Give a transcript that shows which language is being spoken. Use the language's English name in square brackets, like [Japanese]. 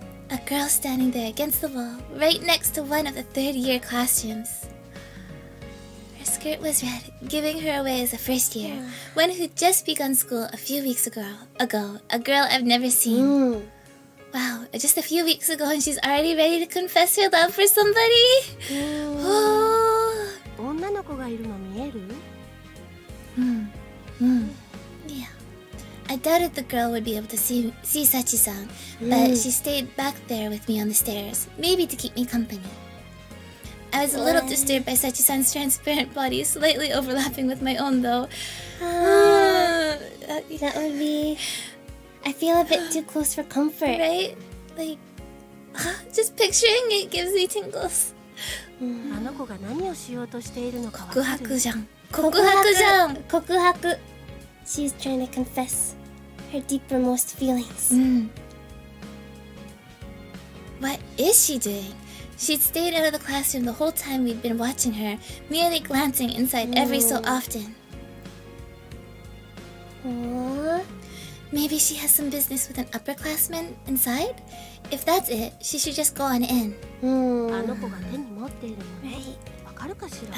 [English] A girl standing there against the wall, right next to one of the third-year classrooms. Her skirt was red, giving her away as a first year, one who'd just begun school a few weeks ago. A girl I've never seen. Wow, just a few weeks ago and she's already ready to confess her love for somebody. Oh. [Japanese] 女の子がいるの見える？ [English] Yeah. I doubted the girl would be able to see Sachi-san, but she stayed back there with me on the stairs, maybe to keep me company. I was a little disturbed by Sachi-san's transparent body, slightly overlapping with my own, though. That would be... I feel a bit too close for comfort. Right? Like, just picturing it gives me tingles. [Japanese] あの子が何をしようとしているのかわかる？告白じゃん。告白じゃん。告白. [English] She's trying to confess her deepermost feelings. What is she doing? She'd stayed out of the classroom the whole time we'd been watching her, merely glancing inside every so often. Aww. Maybe she has some business with an upperclassman inside? If that's it, she should just go on in. [Japanese] あの子が手に持っているもの、わかるかしら？